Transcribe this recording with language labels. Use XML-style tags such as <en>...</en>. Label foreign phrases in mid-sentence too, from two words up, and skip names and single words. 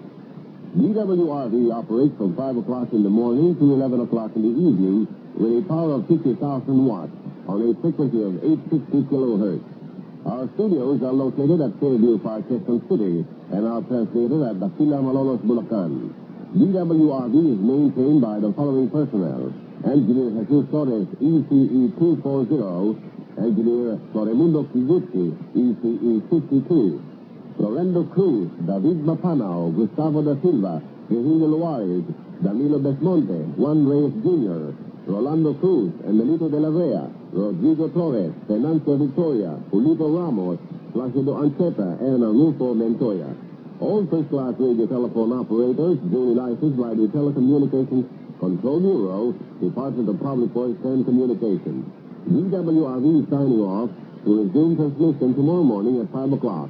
<en>DWRV operates from 5 o'clock in the morning to 11 o'clock in the evening with a power of 50,000 watts on a frequency of 860 kilohertz. Our studios are located at Fairview Park, Quezon City, and are translated at Dakila, Malolos, Bulacan. DWRV is maintained by the following personnel: Engineer Jesus Torres, ECE 240, Engineer Floremundo Kiguchi, ECE 52, Florendo Cruz, David Mapanao, Gustavo da Silva, Virgilio Luares, Danilo Besmonte, Juan Reyes Jr., Rolando Cruz, Emilito de la Vea, Rodrigo Torres, Fernando Victoria, Julito Ramos, Placido Ancheta, and Arnulfo Montoya. All first-class radio telephone operators duly licensed by the Telecommunications Control Bureau, Department of Public Works and Communications. DWRV is signing off to resume transmission tomorrow morning at 5 o'clock.</en>